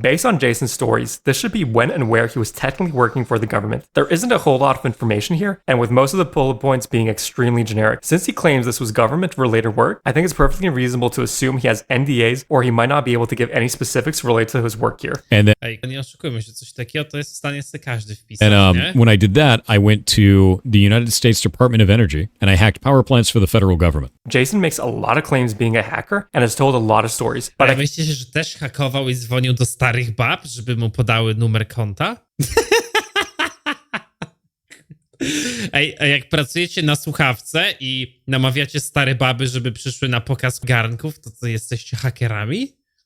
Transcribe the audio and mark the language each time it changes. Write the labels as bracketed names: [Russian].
[English] Based on Jason's stories, this should be when and where he was technically working for the government. There isn't a whole lot of information here, and with most of the bullet points being extremely generic. Since he claims this was government-related work, I think it's perfectly reasonable to assume he has NDAs or he might not be able to give any specifics related to his work here. And then, [Polish] Ej, nie oszukujmy się, coś takiego to jest w stanie sobie każdy wpisać, nie? [English] when I did that, I went to the United States Department of Energy and I hacked power plants for the federal government. Jason makes a lot of claims being a hacker and has told a lot of stories, but [Polish] Ale myślicie, że też hakował i dzwonił do starych bab, żeby mu podały numer konta? Ej, a jak pracujecie na słuchawce i namawiacie stare baby, żeby przyszły na pokaz garnków, to co, jesteście hakerami?